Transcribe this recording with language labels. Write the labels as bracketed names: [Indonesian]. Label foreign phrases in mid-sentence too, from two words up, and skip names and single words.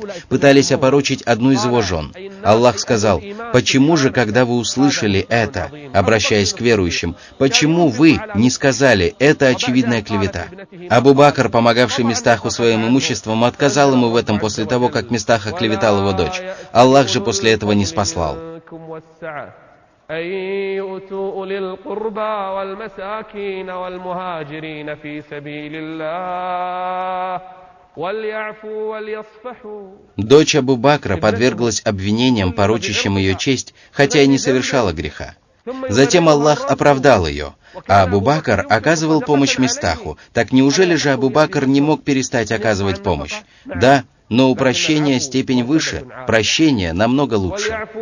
[Russian] Пытались опорочить одну из его жен. Аллах сказал: «Почему же, когда вы услышали это, обращаясь к верующим, почему вы не сказали, это очевидная клевета?» Абу Бакр, помогавший Мистаху своим имуществом, отказал ему в этом после того, как Мистах оклеветал его дочь. Аллах же после этого не спаслал. [Arabic] أن يؤتوا أولي القربى والمساكين والمهاجرين في سبيل الله وليعفوا وليصفحوا. [Russian] Дочь Абу Бакра подверглась обвинениям, порочащим ее честь, хотя и не совершала греха. Затем Аллах оправдал ее, а Абу Бакр оказывал помощь Мистаху. Так неужели же Абу Бакр не мог перестать оказывать помощь? Да, но у прощения степень выше, прощение намного лучше.